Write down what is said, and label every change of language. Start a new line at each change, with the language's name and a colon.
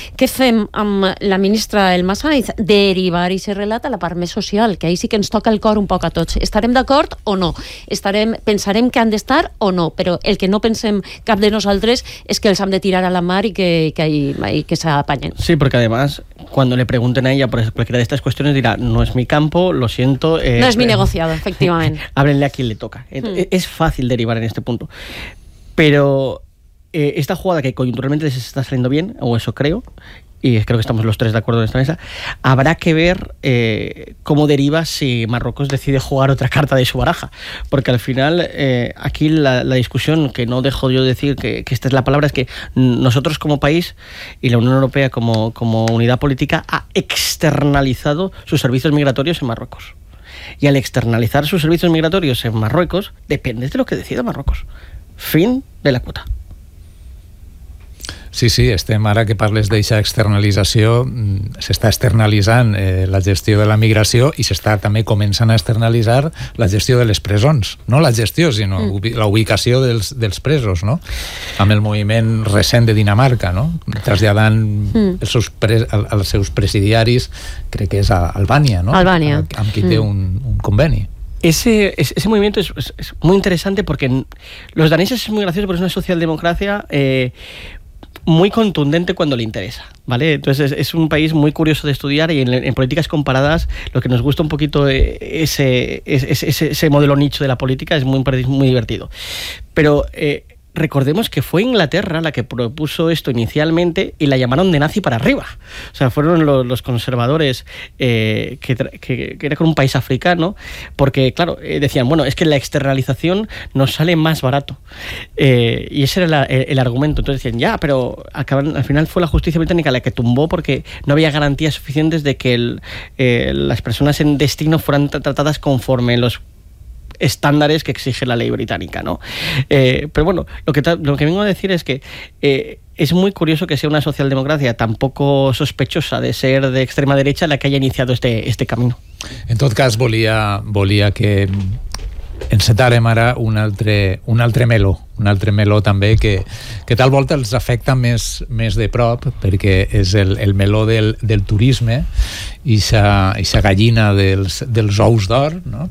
Catalan: Què fem amb la ministra Elma Sáenz? Derivar i ser relat a la part més social, que ahí sí que ens toca el cor un poc a tots. Estarem d'acord o no? Pensarem que han d'estar o no? Però el que no pensem cap de nosaltres és que els hem de tirar a la mar i que s'apanyen. Sí, perquè,
Spanish: además, cuando le pregunten a ella por cualquiera de estas cuestiones, dirá, no es mi campo, lo siento. No es mi negociado, efectivamente. Háblenle a quien le toca. Es fácil derivar en este punto. Pero esta jugada, que coyunturalmente se está saliendo bien, o eso creo, y creo que estamos los tres de acuerdo en esta mesa, habrá que ver cómo deriva si Marruecos decide jugar otra carta de su baraja. Porque al final, aquí la discusión, que no dejo yo de decir que esta es la palabra, es que nosotros como país y la Unión Europea como unidad política ha externalizado sus servicios migratorios en Marruecos. Y al externalizar sus servicios migratorios en Marruecos, depende de lo que decida Marruecos. Fin de la cuota.
Catalan: Sí, sí, estem, ara que parles d'aquesta externalització, s'està externalitzant la gestió de la migració, i s'està també començant a externalitzar la gestió de les presons. No la gestió, sinó la ubicació dels presos, no? Amb el moviment recent de Dinamarca, no? Traslladant els seus presidiaris, crec que és a Albània, no? Albània. Amb qui té un conveni.
Spanish: Ese movimiento es muy interesante, porque los daneses es muy gracioso, porque es una socialdemocracia muy contundente cuando le interesa, ¿vale? Entonces es un país muy curioso de estudiar, y en políticas comparadas lo que nos gusta un poquito ese modelo nicho de la política es muy, muy divertido. Pero recordemos que fue Inglaterra la que propuso esto inicialmente, y la llamaron de nazi para arriba. O sea, fueron los conservadores que era con un país africano, porque, claro, decían, bueno, es que la externalización nos sale más barato. Y ese era el argumento. Entonces decían, ya, pero al final fue la justicia británica la que tumbó, porque no había garantías suficientes de que las personas en destino fueran tratadas conforme los estándares que exige la ley británica, ¿no? Pero bueno, lo que vengo a decir es que es muy curioso que sea una socialdemocracia tan poco sospechosa de ser de extrema derecha la que haya iniciado este camino.
Catalan: En tot cas, volia que encetàrem ara un altre meló també, que tal volta els afecta més de prop, perquè és el meló del turisme, i aquesta gallina dels ous d'or, no?